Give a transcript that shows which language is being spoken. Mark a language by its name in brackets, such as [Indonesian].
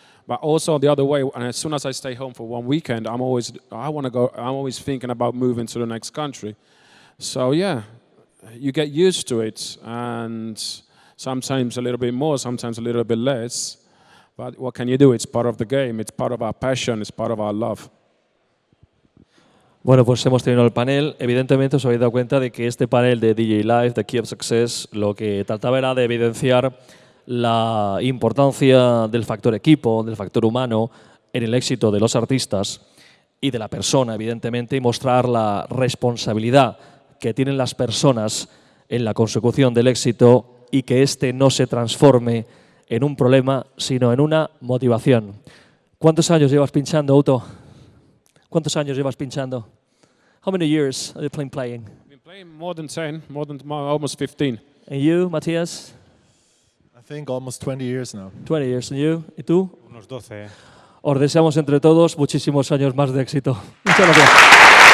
[English] But also the other way, and as soon as I stay home for 1 weekend, I'm always thinking about moving to the next country. So yeah, you get used to it, and sometimes a little bit more, sometimes a little bit less. But what can you do? It's part of the game, it's part of our passion, it's part of our love. [Spanish] Bueno, pues hemos tenido el panel. Evidentemente os habéis dado cuenta de que este panel de DJ Live, de Key of Success, lo que trataba era de evidenciar la importancia del factor equipo, del factor humano en el éxito de los artistas y de la persona, evidentemente, y mostrar la responsabilidad que tienen las personas en la consecución del éxito y que éste no se transforme en un problema, sino en una motivación. ¿Cuántos años llevas pinchando, Auto? ¿Cuántos años llevas pinchando? [English] How many years have you been playing? I've been playing more than almost 15. And you, Matthias? I think almost 20 years now. 20 years. And you? [Spanish] ¿Y tú? Unos 12. Os deseamos entre todos muchísimos años más de éxito. Muchas gracias.